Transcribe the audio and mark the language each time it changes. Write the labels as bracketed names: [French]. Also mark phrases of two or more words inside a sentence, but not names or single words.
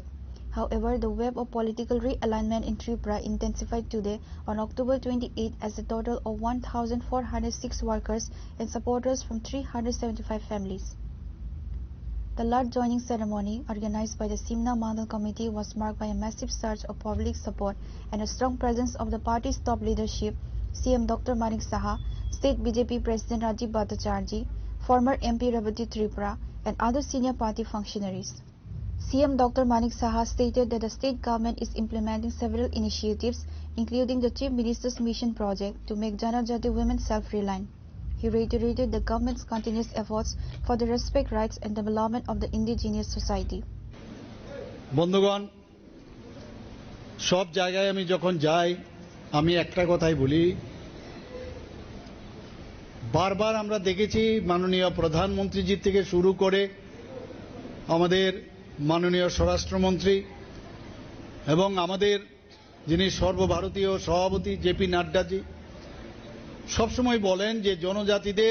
[English] However, the wave of political realignment in Tripura intensified today on October 28 as a total of 1,406 workers and supporters from 375 families. The large joining ceremony, organized by the Simna Mandal Committee, was marked by a massive surge of public support and a strong presence of the party's top leadership, CM Dr. Manik Saha, State BJP President Rajib Bhattacharjee, former MP Rebati Tripura, and other senior party functionaries. CM Dr. Manik Saha stated that the state government is implementing several initiatives, including the Chief Minister's Mission Project to make Janajati women self-reliant. He reiterated the government's continuous efforts for the respect rights and development of the indigenous society. [Bangla] বন্ধুগণ, সব জায়গায় আমি যখন যাই আমি একটা কথাই বলি, বারবার আমরা দেখেছি মাননীয় প্রধানমন্ত্রীজি থেকে শুরু করে আমাদের মাননীয় স্বরাষ্ট্রমন্ত্রী এবং আমাদের যিনি সর্বভারতীয় সভাপতি জেপি নাড্ডাজি সবসময় বলেন যে জনজাতিদের